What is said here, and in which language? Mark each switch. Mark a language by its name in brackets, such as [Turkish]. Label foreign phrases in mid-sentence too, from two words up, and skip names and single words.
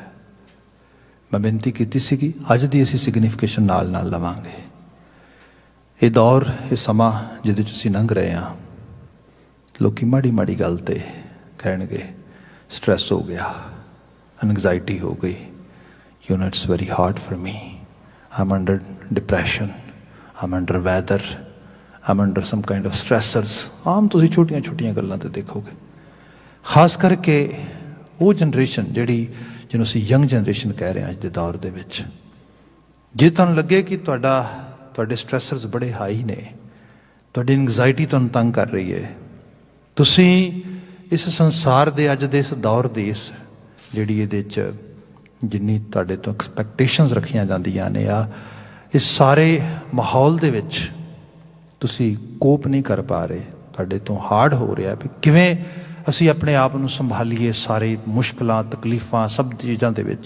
[Punjabi] ਮੈਂ ਬੇਨਤੀ ਕੀ ਸੀ ਅੱਜ ਕੀ ਅਸੀ ਸਿਗਨੀਫਿਕੇਸ਼ਨ ਨਾਲ ਨਾਲ ਲਵਾਂਗੇ। ਇਹ ਦੌਰ, ਇਹ ਸਮਾਂ ਜਿਹਦੇ ਚ ਅਸੀਂ ਲੰਘ ਰਹੇ ਹਾਂ, ਲੋਕ ਮਾੜੀ ਮਾੜੀ ਗੱਲ ਤੇ ਕਹਿਣਗੇ ਸਟ੍ਰੈਸ ਹੋ ਗਿਆ, ਐਂਗਜ਼ਾਇਟੀ ਹੋ ਗਈ, [English] you know it's very hard for me, I am under depression, I am under weather, I am under some kind of stressors. [Punjabi] ਆਮ ਤੁਸੀਂ ਛੋਟੀਆਂ ਛੋਟੀਆਂ ਗੱਲਾਂ ਤੇ ਦੇਖੋਗੇ। ਖਾਸ ਕਰਕੇ ਉਹ ਜਨਰੇਸ਼ਨ ਜਿਹੜੀ ਜਿਹਨੂੰ ਅਸੀਂ ਯੰਗ ਜਨਰੇਸ਼ਨ ਕਹਿ ਰਹੇ ਹਾਂ ਅੱਜ ਦੇ ਦੌਰ ਦੇ ਵਿੱਚ, ਜੇ ਤੁਹਾਨੂੰ ਲੱਗੇ ਕਿ ਤੁਹਾਡੇ ਸਟ੍ਰੈਸਰਸ ਬੜੇ ਹਾਈ ਨੇ, ਤੁਹਾਡੀ ਐਂਗਜ਼ਾਇਟੀ ਤੁਹਾਨੂੰ ਤੰਗ ਕਰ ਰਹੀ ਹੈ, ਤੁਸੀਂ ਇਸ ਸੰਸਾਰ ਦੇ ਅੱਜ ਦੇ ਇਸ ਦੌਰ ਦੀ ਇਸ ਜਿਹੜੀ ਇਹਦੇ 'ਚ ਜਿੰਨੀ ਤੁਹਾਡੇ ਤੋਂ ਐਕਸਪੈਕਟੇਸ਼ਨਸ ਰੱਖੀਆਂ ਜਾਂਦੀਆਂ ਨੇ ਆ, ਇਸ ਸਾਰੇ ਮਾਹੌਲ ਦੇ ਵਿੱਚ ਤੁਸੀਂ ਕੋਪ ਨਹੀਂ ਕਰ ਪਾ ਰਹੇ, ਤੁਹਾਡੇ ਤੋਂ ਹਾਰਡ ਹੋ ਰਿਹਾ ਵੀ ਕਿਵੇਂ ਅਸੀਂ ਆਪਣੇ ਆਪ ਨੂੰ ਸੰਭਾਲੀਏ ਸਾਰੇ ਮੁਸ਼ਕਲਾਂ ਤਕਲੀਫਾਂ ਸਭ ਚੀਜ਼ਾਂ ਦੇ ਵਿੱਚ।